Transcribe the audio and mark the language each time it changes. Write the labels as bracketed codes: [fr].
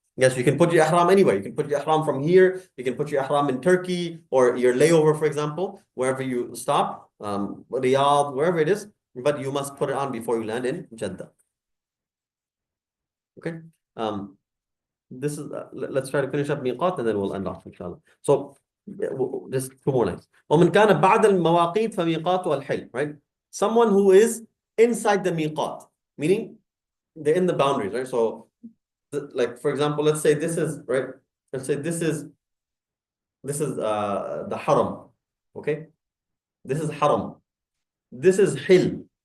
[en] Yes, you can put your ihram anywhere. You can put your ihram from here. You can put your ihram in Turkey or your layover, for example, wherever you stop, Riyadh, wherever it is. But you must put it on before you land in Jeddah. Okay. This is let's try to finish up miqat and then we'll end off, inshallah. So just two more lines. [ar] ومن كان بعد المواقيت فميقاته الحل, [en] right? Someone who is inside the miqat, meaning they're in the boundaries, right? So like for example, let's say this is right. Let's say this is the haram, okay? This is haram. This is hil.